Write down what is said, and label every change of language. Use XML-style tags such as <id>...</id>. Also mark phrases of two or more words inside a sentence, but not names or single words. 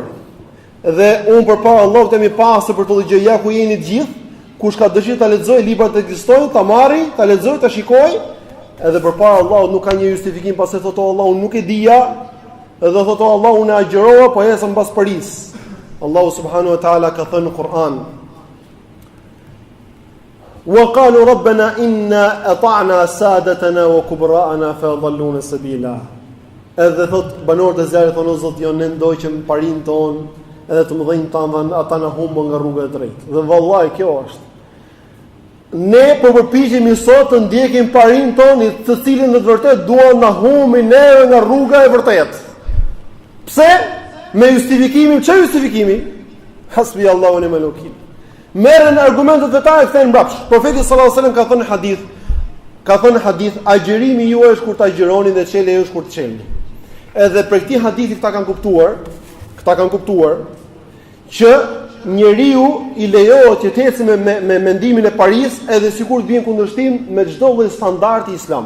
<sq>Dhe unë përpara Allahut jam i pastër për të gjë, ja ku jeni të gjithë, kush ka dëshirë ta lexojë librat e ekzistojnë, ta marrë, ta lexojë, ta shikojë, edhe përpara Allahut nuk ka një justifikim pasi thotë Allahu nuk e dija, edhe thotë Allahu unë agjerova, po esa mbas Paris. Allahu</sq> <ar>سبحانه وتعالى</ar> <sq>ka thënë në Kur'an:</sq> <ar>"وقالوا ربنا إنا أطعنا سادتنا وكبراءنا فأضلونا السبيلا."</ar> <sq>Edhe thotë banorët e zjarrit thonë o Zot, jo ne ndoqëm parin ton, edhe të mëdhenj tanë ata na humbën nga rruga e drejtë. Dhe vallai kjo është. Ne po përpiqemi sot të ndjekim parin tonë, të cilin në të vërtetë duan na humbin neve nga rruga e vërtetë. Pse? Me justifikimin, çfarë justifikimi?</sq> <ar>حسبي الله ونعم الوكيل.</ar> <sq>Merren argumentet vetare kthejnë mbrapsh. Profeti</sq> <ar>صلى الله عليه وسلم</ar> <sq>ka thënë hadith, agjerimi juaj është kur ta agjeroni dhe çeli juaj është kur të çelni. Edhe për këtë hadithi këta kanë kuptuar që njeriu i lejohet që të ecë me mendimin e Paris, edhe sikur të vjen kundërshtim me çdo lloj standardi islam.</sq>